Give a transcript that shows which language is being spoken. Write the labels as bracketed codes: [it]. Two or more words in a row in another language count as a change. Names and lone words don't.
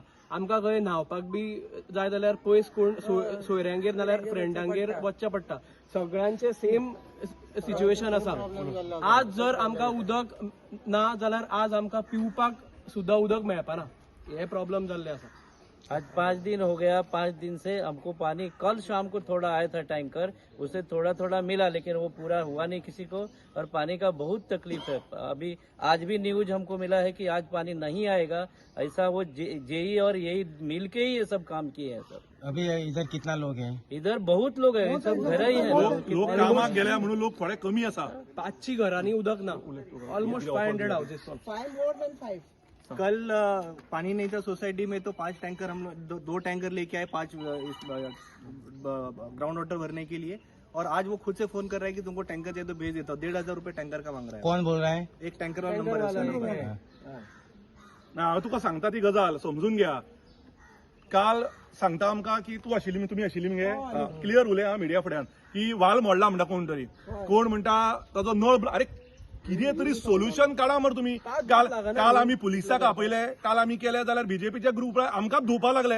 [kok] आमकां खंय न्हावपाक बी जाय जाल्यार पयस कोण सोयऱ्यांगेर नाल्यार फ्रेंडांगेर वचचें पडटा. सगळ्यांचे [en] same situation [kok] आसा. आज जर आमकां उदक ना जाल्यार आज आमकां पिवपाक सुद्धा उदक मेळपाना. हे प्रॉब्लम जाल्ले आसा. [hi] आज 5 दिन हो गया. 5 दिन से हमको पानी, कल शाम को थोड़ा आया था टैंकर, उससे थोड़ा थोड़ा मिला, लेकिन वो पूरा हुआ नहीं किसी को. और पानी का बहुत तकलीफ है. अभी आज भी न्यूज हमको मिला है कि आज पानी नहीं आएगा. ऐसा वो जेई और यही मिलके ही ये सब काम किए हैं सर. अभी इधर कितना लोग हैं? इधर बहुत लोग हैं, सब घर ही हैं. [kok] लोक कामाक गेल्या म्हणून लोक थोडे कमी आसा. 500 घरांनी उदक ना. [en] almost 500 houses. [hi] कल पानी नहीं था सोसाइटी में, तो 5 टैंकर हम लोग 2 टैंकर लेके आए 5 ग्राउंड वाटर भरने के लिए. और आज वो खुद से फोन कर रहा है कि तुमको टैंकर चाहिए तो भेज देता हूँ. 1,500 रुपये टैंकर का मांग रहा है. कौन बोल रहा है? एक टैंकर वाला नंबर है. [kok] ना हांव तुका सांगता ती गजाल समजून घ्या. काल सांगता आमकां की तुमी आशिल्ली मगे क्लियर उलय मिडिया फुड्यान की वाल मोडला म्हणटा कोण तरी. कोण म्हणटा ताजो नळ. अरे कितें तरी सोल्युशन काडा मरे तुमी. काल आमी पुलिसाक आपयले, काल आमी केले जाल्यार बीजेपीच्या ग्रुप आमकांच धुवपाक लागले.